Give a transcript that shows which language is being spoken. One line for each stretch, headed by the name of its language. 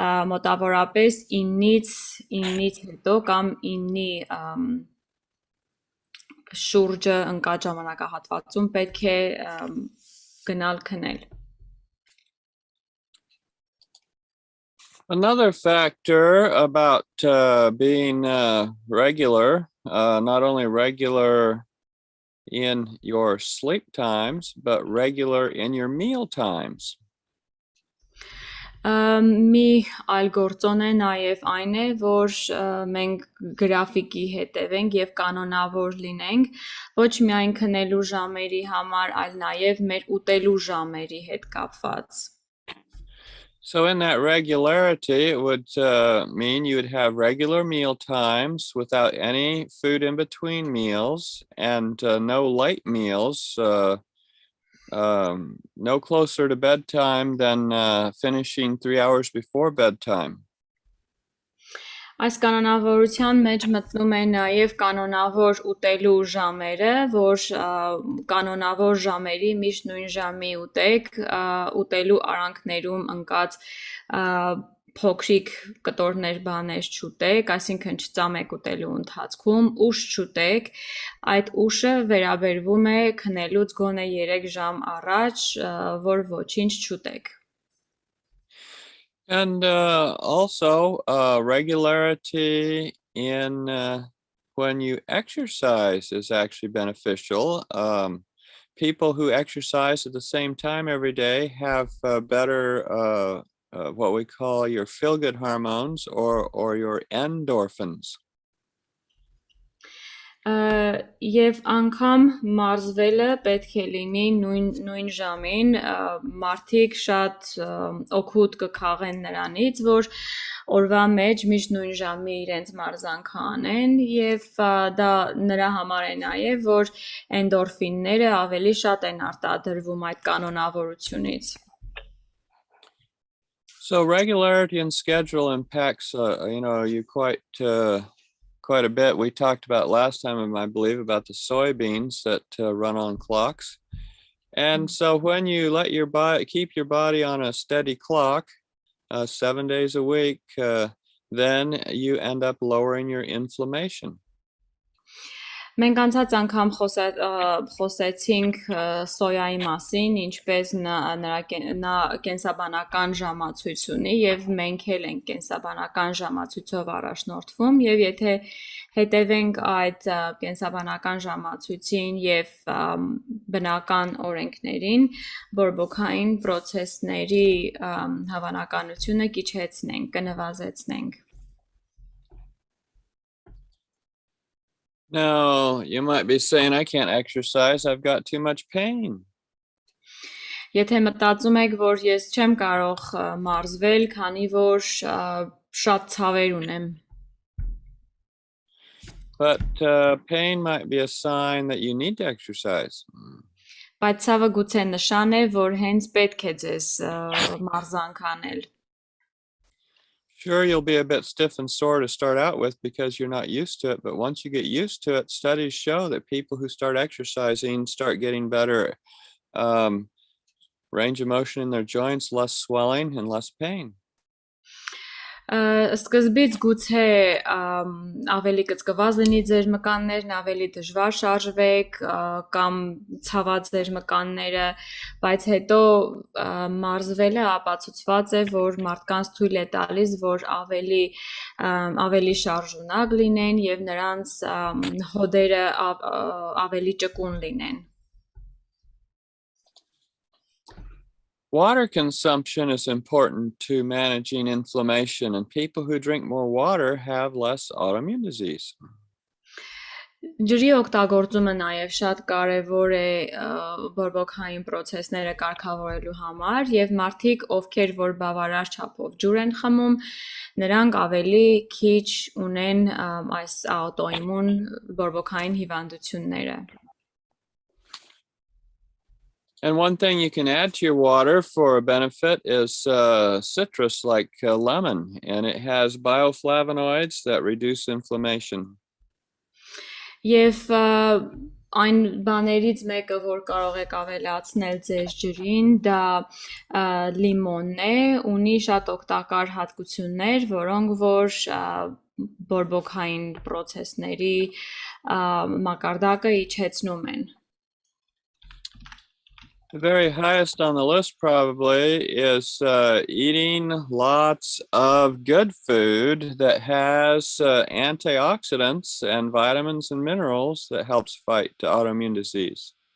Armenian: Մոտավորապես 9-ից հետո կամ 9-ի շուրջը ընկած ժամանակահատվածում պետք է գնալ քնել.
English: Another factor about being regular, not only regular in your sleep times, but regular in your meal times.
Armenian: Մի այլ գործոն է նաև այն է, որ մենք գրաֆիկի հետևենք եւ կանոնավոր լինենք, ոչ միայն քնելու ժամերի համար, այլ նաև մեր ուտելու ժամերի հետ կապված.
English: So in that regularity, it would mean you would have regular meal times without any food in between meals and no late meals, no closer to bedtime than finishing 3 hours before bedtime.
Armenian: Այս կանոնավորության մեջ մտնում է նաև կանոնավոր ուտելու ժամերը, որ կանոնավոր ժամերի միշտ նույն ժամի ուտեք, ուտելու արանքներում ընկած փոքրիկ կտորներ բաներ չուտեք, այսինքն չծամեք ուտելու ընթացքում, ուշ չուտեք, այդ ուշը վերաբերվում է քնելուց գոնե 3 ժամ առաջ, որ ոչինչ չուտեք.
English: And also regularity in when you exercise is actually beneficial. People who exercise at the same time every day have better what we call your feel-good hormones or your endorphins.
Armenian: Եվ անգամ մարզվելը պետք է լինի նույն ժամին, մարդիկ շատ օգուտ կքաղեն նրանից, որ օրվա մեջ միշտ նույն ժամի իրենց մարզանքը անեն, եւ դա նրա համար է նաեւ, որ էնդորֆինները ավելի շատ են արտադրվում այդ կանոնավորությունից.
English: So regularity and schedule impacts you quite a bit. We talked about last time, I believe, about the soybeans that run on clocks. And so when you let your body keep your body on a steady clock 7 days a week, then you end up lowering your inflammation.
Armenian: Մենք անցած անգամ խոսեցինք սոյայի մասին, ինչպես նա կենսաբանական ժամացույց ունի եւ մենք էլ ենք կենսաբանական ժամացույցով առաջնորդվում եւ եթե հետևենք այդ կենսաբանական ժամացույցին եւ բնական օրենքներին, բորբոքային պրոցեսների հավանականությունը կիչեցնենք, կնվազեցնենք.
English: Now, you might be saying, I can't exercise, I've got too much pain.
Armenian: Եթե մտածում եք, որ ես չեմ կարող մարզվել, քանի որ շատ ցավեր ունեմ.
English: But pain might be a sign that you need to exercise.
Armenian: Բայց ցավը գուցե նշան է, որ հենց պետք է ձեզ մարզանք անել.
English: Sure, you'll be a bit stiff and sore to start out with because you're not used to it. But once you get used to it, studies show that people who start exercising start getting better range of motion in their joints, less swelling and less pain.
Armenian: Սկզբից գուցե ավելի կծկված լինի ձեր մկաններն, ավելի դժվար շարժվեք կամ ցաված ձեր մկանները, բայց հետո մարզվելը ապացուցված է, որ մարդկանց թույլ է տալիս, որ ավելի շարժունակ լինեն եւ նրանց հոդերը ավելի ճկուն լինեն։
English: Water consumption is important to managing inflammation, and people who drink more water have less autoimmune disease.
Armenian: Ջրի օգտագործումը նաև շատ կարևոր է բորբոքային process-ները կարգավորելու համար եւ մարդիկ, ովքեր որ բավարար չափով ջուր են խմում, նրանք ավելի քիչ ունեն այս աուտոիմուն բորբոքային հիվանդությունները։
English: And one thing you can add to your water for a benefit is citrus like lemon, and it has bioflavonoids that reduce inflammation.
Armenian: Եվ այն բաներից մեկը, որ կարող եք ավելացնել ձեր ջրին, դա լիմոնն է, ունի շատ օգտակար հատկություններ, որոնք որ բորբոքային process-ների մակարդակը իջեցնում են։
English: The very highest on the list probably is eating lots of good food that has antioxidants and vitamins and minerals that helps fight autoimmune disease.